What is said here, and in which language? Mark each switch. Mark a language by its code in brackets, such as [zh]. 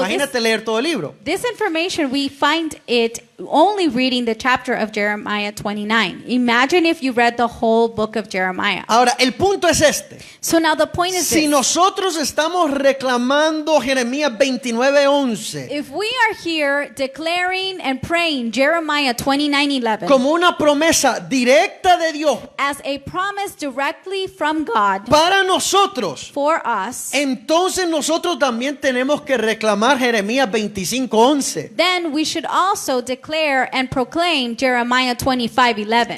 [es] imagínate leer todo el libro. [en] This information, we find it only reading the chapter of Jeremiah 29. Imagine if you read the whole book of Jeremiah. [es] Ahora, el punto es este. [en] So now the point is [es] Si [en] this. [es] nosotros estamos reclamando Jeremías 29:11 [en] If we are here declaring and praying Jeremiah 29:11 [es] como una promesa directa de Dios [en] as a promise directly from God [es] para nosotros, [en] for us, [es] entonces nosotros también tenemos que reclamar Jeremías 25:11. [en] then we should also declare and proclaim Jeremiah 25:11.